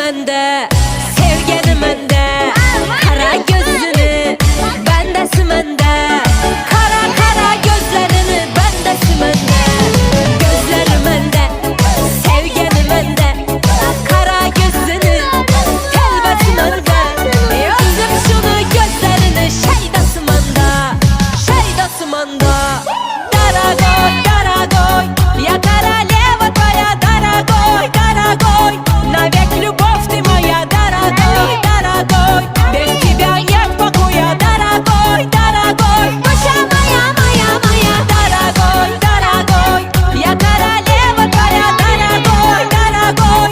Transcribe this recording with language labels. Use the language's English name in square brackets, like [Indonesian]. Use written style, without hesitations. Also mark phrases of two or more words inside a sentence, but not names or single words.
[Azerbaijani] mende, sevgini mende, kara gözünü bendesi mende, kara kara gözlerini bendesi mende, gözleri mende, sevgini mende, kara gözünü telbesi mende. Yazdım şunu gözlerini şeydası manda, şeydası manda. [Russian] Дорогой, дорогой, я королева твоя, дорогой, дорогой. Навек любовь ты моя, дорогой, дорогой. Без тебя нет покоя, дорогой, дорогой. Душа моя, моя, моя, дорогой, дорогой. Я королева твоя, дорогой, дорогой.